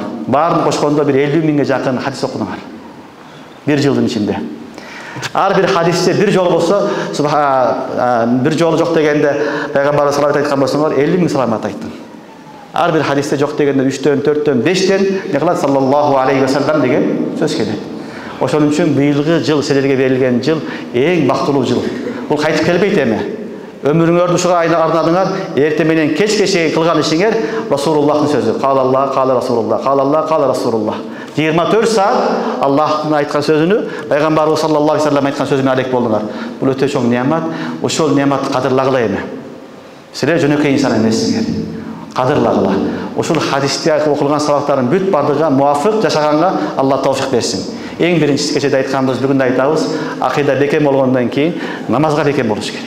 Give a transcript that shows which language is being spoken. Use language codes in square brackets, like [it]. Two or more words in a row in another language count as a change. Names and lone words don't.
[ky] Баарын кошкондо бир 50.000ге жакын хадис окудуңар. Бир жылдын ичинде. Ар бир хадисте бир жолу болсо, бир жолу жок дегенде пайгамбар [ar] صلى الله عليه [ky] айткан болсоңор 50.000 саламат айттым. Ар бир хадисте жок дегенде 3төн, 4төн, 5тен не кылат [ar] صلى الله عليه وسلم [ky] деген сөз келет. Ошон үчүн быйылгы жыл силерге берилген жыл эң бактылуу жыл. Бул кайтып келбейт эми. Ömrüңөрдү ушуга арнадыңар, эрте менен кечке чейин кылган ишиңер Расулуллахтын сөзү. [ar] قال الله، قال رسول الله، قال الله، قال رسول الله. [ky] 24 саат Аллахтын айткан сөзүнү, пайгамбарыбыз [ar] صلى الله عليه وسلم [ky] айткан сөзүнө алек болдуңар. Бул өтө чоң неамат. Ошол неаматты кадырлагыла эми. Силер жөнөкөй инсан эмессиңер. Кадырлагыла. Ушул хадисте окулган сабактардын бүт бардыгына муафык жашаганга Алла товфик берсин. Эң биринчиси кечеде айтканбыз, бүгүн айтабыз, акыйда бекем болгондон кийин намазга бекем болуш керек.